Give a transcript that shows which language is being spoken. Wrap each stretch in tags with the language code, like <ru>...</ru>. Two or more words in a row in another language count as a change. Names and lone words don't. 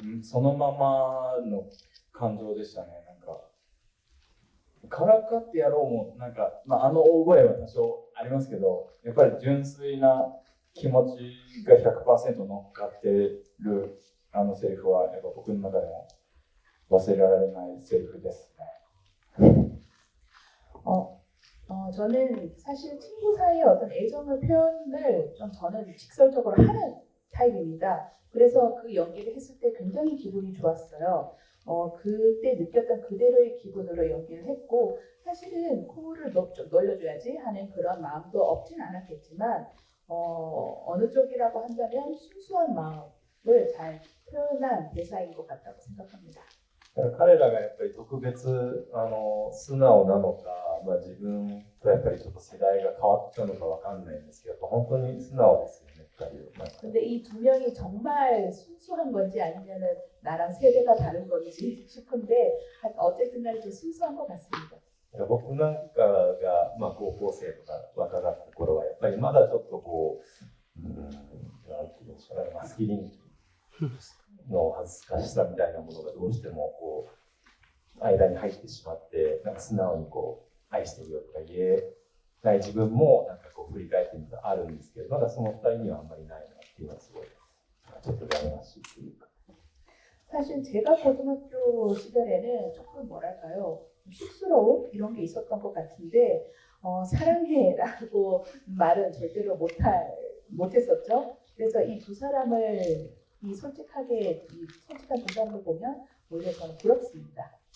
<ja>そのままの感情でしたね。なんかからかってやろうもなんか、大声は多少ありますけど、やっぱり純粋な気持ちが 100% 乗っかってるあのセリフはやっぱ僕の中でも忘れられないセリフですね。</ja> <ko>저는 사실 친구 사이의 어떤 애정의 표현을 좀 저는 직설적으로 하는 타입입니다. 그래서 그 연기를 했을 때 굉장히 기분이 좋았어요. 그때 느꼈던 그대로의 기분으로 연기를 했고, 사실은 코를 좀 놀려줘야지 하는 그런 마음도 없진 않았겠지만, 어느 쪽이라고 한다면 순수한 마음을 잘 표현한 대사인 것 같다고 생각합니다.</ko> <ja>彼らがやっぱり特別素直なのか、自分とやっぱりちょっと世代が変わったのかわかんないんですけど、本当に素直ですよね、2人は。</ja> <ko>근데 이 두 명이 정말 순수한 건지 아니면은 나랑 세대가 다른 건지 싶은데, 어쨌든 간에 좀 순수한 것 같습니다.</ko> <ja>僕なんかが、高校生とか若かった頃はやっぱりまだちょっとなんていうんですかね、マスキリニティの恥ずかしさみたいなものがどうしても間に入ってしまって、なんか素直に愛してるよとか言えない自分もなんか振り返ってみるとあるんですけど、まだその2人にはあんまりないなっていうのはすごいちょっと羨ましいというか。</ja> <ko>사실 제가 고등학교 시절에는 조금 뭐랄까요, 쑥스러움 이런 게 있었던 것 같은데, 사랑해라고 말은 절대로 못했었죠. 그래서 이 두 사람을 솔직한 두 사람을 보면 오히려 저는 부럽습니다.</ko>